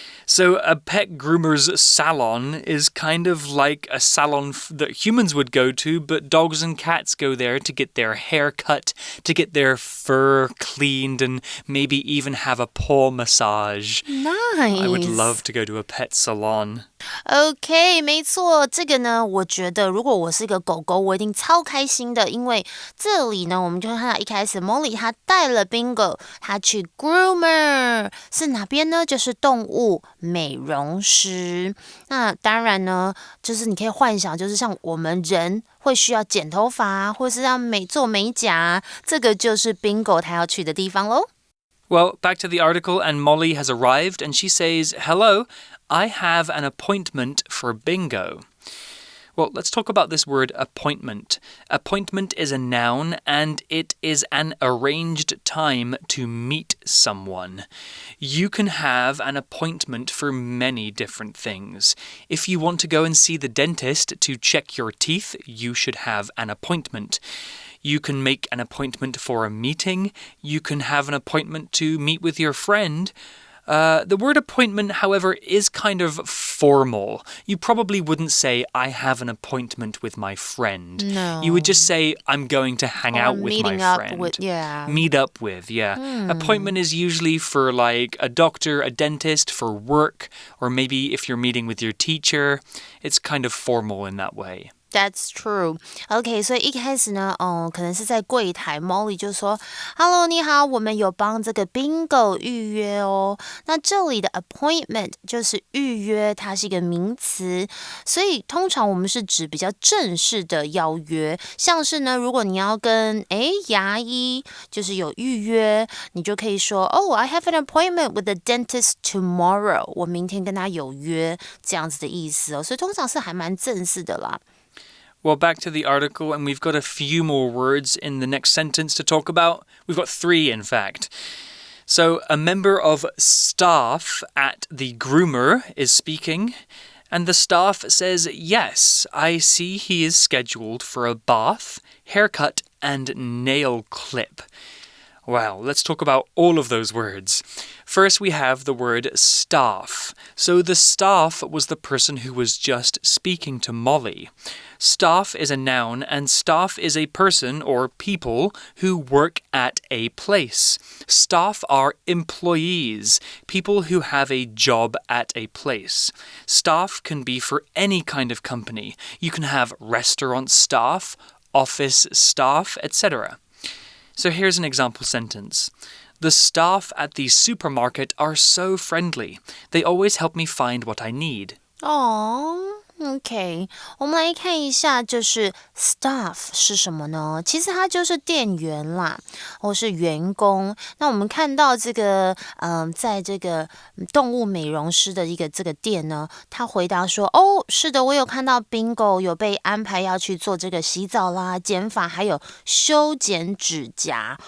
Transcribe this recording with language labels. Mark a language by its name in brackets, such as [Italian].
[English] So a pet groomer's salon is kind of like a salon that humans would go to, but dogs and cats go there to get their hair cut, to get their fur cleaned, and maybe even have a paw massage. Nice. I would love to go to a pet salon. [Chinese] OK， 没错，这个呢，我觉得如果我是一个狗狗，我一定超开心的，因为这里呢，我们就会看到一开始 Molly 她带了 Bingo， 她去 groomer， 是哪边呢？就是动物美容师。那当然呢，就是你可以幻想，就是像我们人会需要剪头发，或是要做美甲，这个就是 Bingo 她要去的地方咯。 [English] Well, back to the article, and Molly has arrived, and she says, "Hello, I have an appointment for Bingo." Well, let's talk about this word appointment. Appointment is a noun, and it is an arranged time to meet someone. You can have an appointment for many different things. If you want to go and see the dentist to check your teeth, you should have an appointment. You can make an appointment for a meeting. You can have an appointment to meet with your friend. The word appointment, however, is kind of formal. You probably wouldn't say, I have an appointment with my friend. No. You would just say, I'm going to hang out with my friend. Meet up with, yeah. Appointment is usually for like a doctor, a dentist, for work, or maybe if you're meeting with your teacher. It's kind of formal in that way. That's true. [Chinese] OK, 所以一开始呢，可能是在柜台 Molly 就说 Hello, 你好，我们有帮这个 Bingo 预约哦。那这里的 appointment 就是预约，它是一个名词，所以通常我们是指比较正式的邀约，像是呢，如果你要跟牙医就是有预约，你就可以说 [English] I have an appointment with the dentist tomorrow. [Chinese] 我明天跟他有约，这样子的意思哦，所以通常是还蛮正式的啦。 [English] Well, back to the article, and we've got a few more words in the next sentence to talk about. We've got 3, in fact. So, a member of staff at the groomer is speaking, and the staff says, Yes, I see he is scheduled for a bath, haircut, and nail clip. Wow, let's talk about all of those words. First, we have the word staff. So the staff was the person who was just speaking to Molly. Staff is a noun, and staff is a person or people who work at a place. Staff are employees, people who have a job at a place. Staff can be for any kind of company. You can have restaurant staff, office staff, etc.So here's an example sentence. The staff at the supermarket are so friendly. They always help me find what I need. [Chinese] OK, 我们来看一下，就是 staff 是什么呢？其实它就是店员啦，或是员工。那我们看到这个，在这个动物美容师的这个店呢，他回答说，是的，我有看到 Bingo 有被安排要去做这个洗澡啦、剪发，还有修剪指甲。